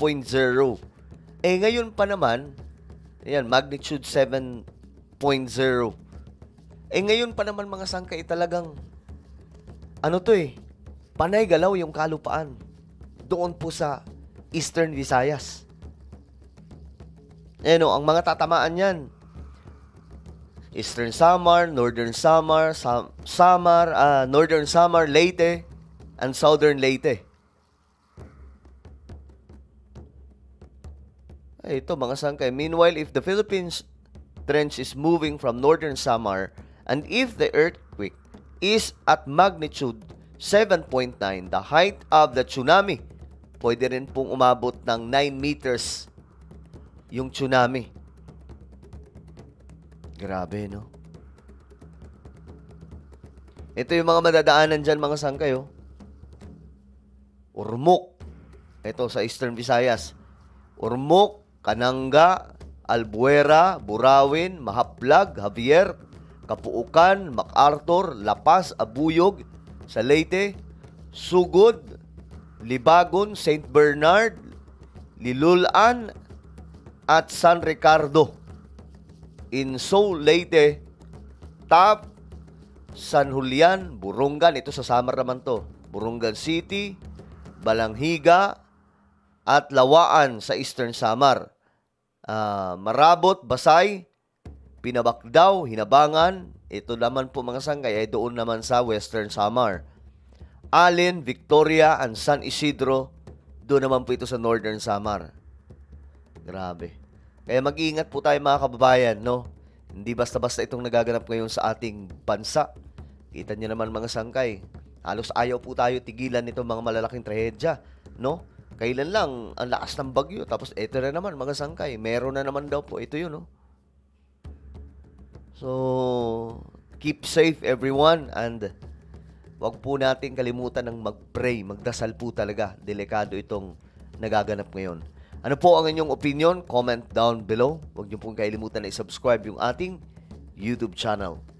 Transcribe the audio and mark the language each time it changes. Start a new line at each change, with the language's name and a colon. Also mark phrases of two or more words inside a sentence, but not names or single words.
Filipino: Ngayon pa naman, ayan, magnitude 7.0. Ngayon pa naman mga sangkay talagang panay galaw yung kalupaan doon po sa Eastern Visayas. Ang mga tatamaan yan, Eastern Samar, Northern Samar, Northern Samar, Leyte, and Southern Leyte. Ito mga sangkay.
English: Meanwhile, if the Philippines trench is moving from Northern Samar, and if the earthquake is at magnitude 7.9, the height of the tsunami,
Filipino: pwede rin pong umabot ng 9 meters yung tsunami. Grabe, no? Ito yung mga madadaanan dyan, mga sangkay, oh. Ormoc. Ito sa Eastern Visayas. Ormoc, Kananga, Albuera, Burawin, Mahaplag, Javier, Kapuukan, MacArthur, La Paz, Abuyog, sa Leyte, Sugod, Libagon, St. Bernard, Lilulan, at San Ricardo. In Seoul, Leyte, Tap, San Julian, Burungan, ito sa Samar naman to, Burungan City, Balanghiga, at Lawaan sa Eastern Samar. Marabot, Basay, Pinabakdaw, Hinabangan, ito naman po mga sangkay ay doon naman sa Western Samar. Alin, Victoria, and San Isidro, doon naman po ito sa Northern Samar. Grabe. Kaya mag-iingat po tayo mga kababayan, no? Hindi basta-basta itong nagaganap ngayon sa ating bansa. Kita niyo naman mga sangkay. Halos ayaw po tayo tigilan nitong mga malalaking trahedya, no? Kailan lang ang lakas ng bagyo. Tapos ito na naman mga sangkay. Meron na naman daw po. Ito yun, no? So,
English: keep safe everyone,
Filipino: and wag po natin kalimutan ng mag-pray, magdasal po talaga. Delikado itong nagaganap ngayon. Ano po ang inyong opinion?
English: Comment down below.
Filipino: Huwag niyo pong kalimutan na i-subscribe yung ating YouTube channel.